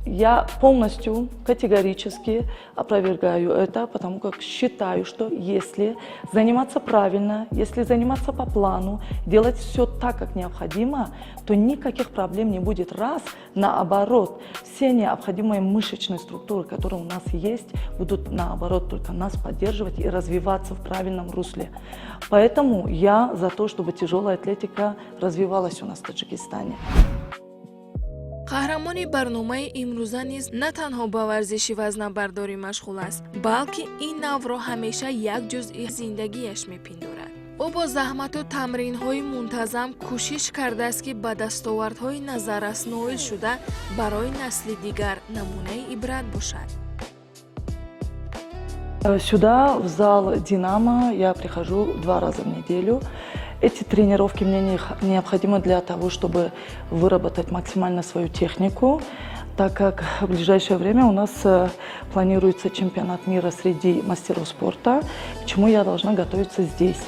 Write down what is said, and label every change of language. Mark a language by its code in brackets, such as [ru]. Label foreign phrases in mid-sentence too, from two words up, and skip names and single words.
[ru] Я полностью, категорически опровергаю это, потому как считаю, что если заниматься правильно, если заниматься по плану, делать все так, как необходимо, то никаких проблем не будет. Раз, наоборот, все необходимые мышечные структуры, которые у нас есть, будут, наоборот, только нас поддерживать и развиваться в правильном русле. Поэтому я за то, чтобы тяжелая атлетика развивалась у нас в Таджикистане. [tg] қаҳрамони барномаи имрӯза низ на танҳо ба варзиши вазнабардорӣ машғул аст, балки ин навъро ҳамеша як ҷузъи зиндагиаш мепиндорад. ӯ бо заҳмату тамринҳои мунтазам кӯшиш кардааст, ки ба дастовардҳои назаррас ноил шуда барои насли дигар намунаи ибрат бошад. [ru] Сюда, в зал «Динамо», я прихожу 2 раза в неделю. Эти тренировки мне необходимы для того, чтобы выработать максимально свою технику, так как в ближайшее время у нас планируется чемпионат мира среди мастеров спорта, к чему я должна готовиться здесь.